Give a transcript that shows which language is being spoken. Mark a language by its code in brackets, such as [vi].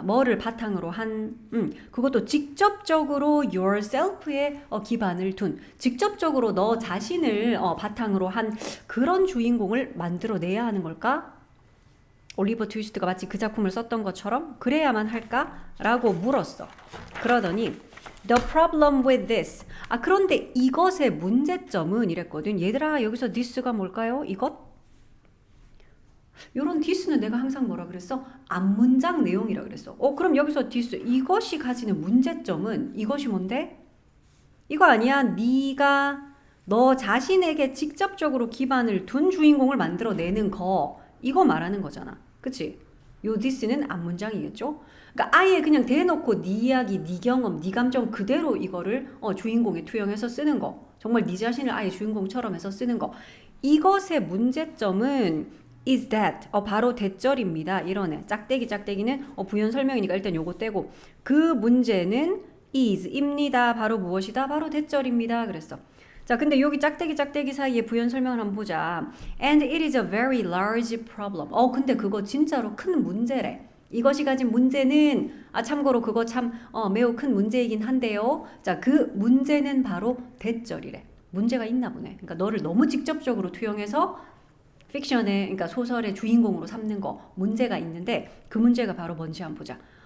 [ko] 뭐를 바탕으로 한 그것도 직접적으로 yourself에 기반을 둔 직접적으로 너 자신을 바탕으로 한 그런 주인공을 만들어내야 하는 걸까? 올리버 트위스트가 마치 그 작품을 썼던 것처럼 그래야만 할까? 라고 물었어. [en] 그러더니 The problem with this. [ko] 그런데 이것의 문제점은 이랬거든. 얘들아 여기서 this가 뭘까요? 이것? 요런 this는 내가 항상 뭐라 그랬어? 앞문장 내용이라 그랬어. 그럼 여기서 this 이것이 가지는 문제점은 이것이 뭔데? 이거 아니야. 네가 너 자신에게 직접적으로 기반을 둔 주인공을 만들어내는 거 이거 말하는 거잖아. 그치? 요 this는 앞문장이겠죠? 그러니까 아예 그냥 대놓고 네 이야기, 네 경험, 네 감정 그대로 이거를 주인공에 투영해서 쓰는 거. 정말 네 자신을 아예 주인공처럼 해서 쓰는 거. 이것의 문제점은 [en] is that [ko] 바로 대절입니다. 이러네. 짝대기는 부연 설명이니까 일단 요거 떼고 그 문제는 is입니다. 바로 무엇이다? 바로 대절입니다. 그랬어. 자, 근데 여기 짝대기 사이에 부연 설명을 한번 보자. [en] And it is a very large problem. [ko] 근데 그거 진짜로 큰 문제래. 이것이 가진 문제는 참고로 그거 참 매우 큰 문제이긴 한데요. 자, 그 문제는 바로 대절이래. 문제가 있나 보네. 그러니까 너를 너무 직접적으로 투영해서 픽션의 그러니까 소설의 주인공으로 삼는 거 문제가 있는데 그 문제가 바로 뭔지 한번 보자.